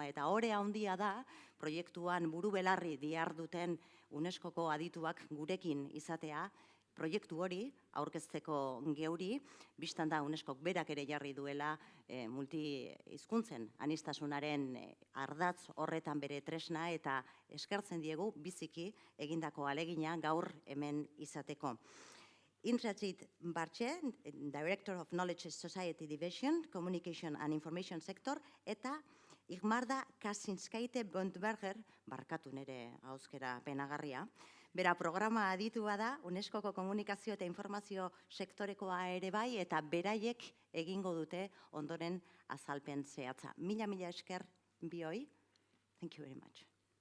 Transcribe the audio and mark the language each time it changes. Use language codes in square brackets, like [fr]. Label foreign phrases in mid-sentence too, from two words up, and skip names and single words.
[eu] Eta orea handia da, proiektuan buru belarri diharduten UNESCoko adituak gurekin izatea, proiektu hori aurkezteko geuri, bistan da UNESCok berak ere jarri duela multihizkuntzen aniztasunaren ardatz horretan bere tresna eta eskertzen diegu biziki egindako alegina gaur hemen izateko. Indrajit Bartxe, [en] Director of Knowledge Society Division, Communication and Information Sector, [eu] eta Igmarda Kasinskaite Bondberger, barkatu nire hauskera penagarria, bera programa aditua da, UNESCoko komunikazio eta informazio sektorekoa ere bai, eta beraiek egingo dute ondoren azalpen zehatza. Mila esker bioi. [en] Thank you very much.